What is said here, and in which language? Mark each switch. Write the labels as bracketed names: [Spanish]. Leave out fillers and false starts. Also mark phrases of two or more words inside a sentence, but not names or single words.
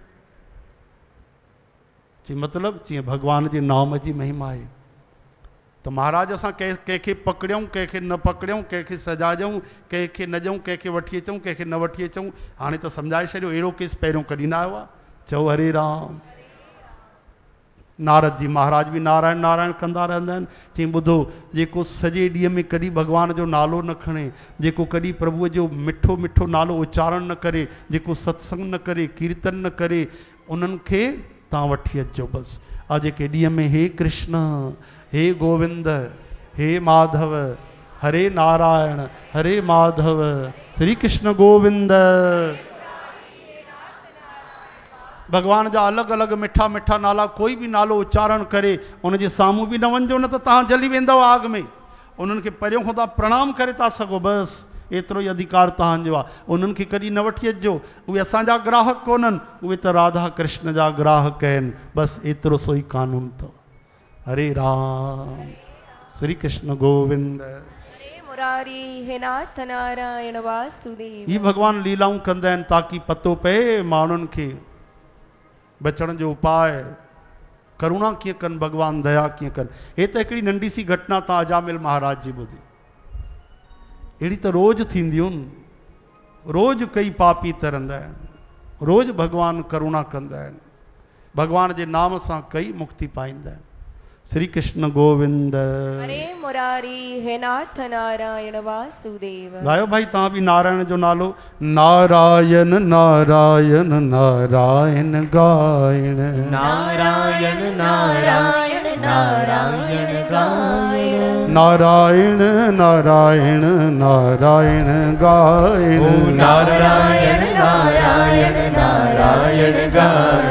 [Sindhi] चई मतिलबु जीअं भगवान जे नाम जी महिमा आहे। तो महाराज असां कंहिंखे पकड़ियूं, कंहिंखे न पकड़ियूं, कंहिंखे सजाऊं, कंहिंखे न ॾियूं, कंहिंखे वठी अचूं, कंहिंखे न वठी अचूं। हाणे त सम्झाए छॾियो, अहिड़ो केस पहिरियों कॾहिं न आयो आहे। चओ हरे राम। नारद जी महाराज बि नारायण नारायण कंदा रहंदा आहिनि। चई ॿुधो, जेको सॼे ॾींहं में कॾहिं भॻवान जो नालो न खणे, जेको कॾहिं प्रभुअ जो मिठो मिठो नालो उच्चारण न करे, जेको सत्संग न करे, कीर्तन न करे, उन्हनि खे तव्हां वठी अचिजो बसि। आ जेके ॾींहं में हे कृष्ण, हे गोविंद, हे माधव, हरे नारायण, हरे माधव, श्री कृष्ण गोविंद, भगवान जा अलॻि अलॻि मिठा मिठा नाला, कोई बि नालो उच्चारण करे उनजे साम्हूं बि न वञिजो, न त तव्हां जली वेंदव आग में। उन्हनि खे परियों खां तव्हां प्रणाम करे था सघो, बसि एतिरो ई अधिकार तव्हांजो आहे। उन्हनि खे कॾहिं न वठी अचिजो, उहे असांजा ग्राहक कोन्हनि, उहे त राधा कृष्ण जा ग्राहक आहिनि। बसि एतिरो सो ई कानून अथव। हरे राम, श्री कृष्ण गोविंद, हरे मुरारी, हे नाथ नारायण वासुदेव। ही भगवान लीलाऊं कंदा आहिनि ताकी पतो पए माण्हुनि खे बचण जो उपाय। करुणा कीअं कनि भगवान, दया कीअं कनि। हे त हिकिड़ी नंढी सी घटना तव्हां अजामिल महाराज जी ॿुधी, अहिड़ी त रोज़ थींदियूं आहिनि। रोज़ कई पापी तरंदा आहिनि, रोज़ भगवान करुणा कंदा आहिनि, भगवान जे नाम सां कई मुक्ति पाईंदा आहिनि। श्री कृष्ण गोविंद, हरे मुरारी, हे नाथ नारायण वासुदेव। गायो भाई तव्हां बि नारायण जो नालो। नारायण नारायण नारायण गायण, नारायण नारायण नारायण गायण, नारायण नारायण नारायण गायण, नारायण नारायण नारायण गायण,